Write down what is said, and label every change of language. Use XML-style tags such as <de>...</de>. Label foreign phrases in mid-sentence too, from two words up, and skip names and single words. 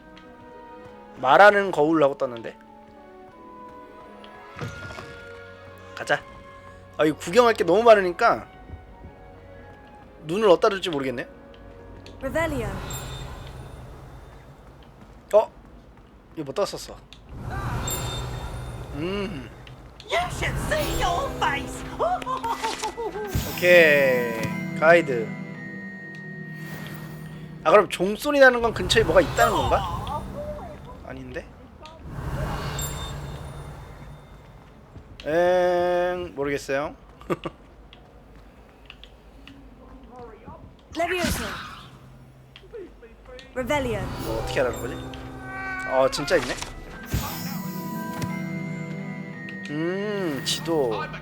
<ko>말하는 거울라고 떴는데. 가자. 아, 이거 구경할 게 너무 많으니까 눈을 어디다 둘지 모르겠네. Revelio. 이거 뭐 떴었어.</ko> <en>You should see your face.</en> <ko>오케이. 가이드. 아, 그럼 종소리 나는 건 근처에 뭐가 있다는 건가? 아닌데? 모르겠어요. Levioso. Revelio. 뭐 어떻게 하라는 거지? 진짜 있네. 지도.</ko>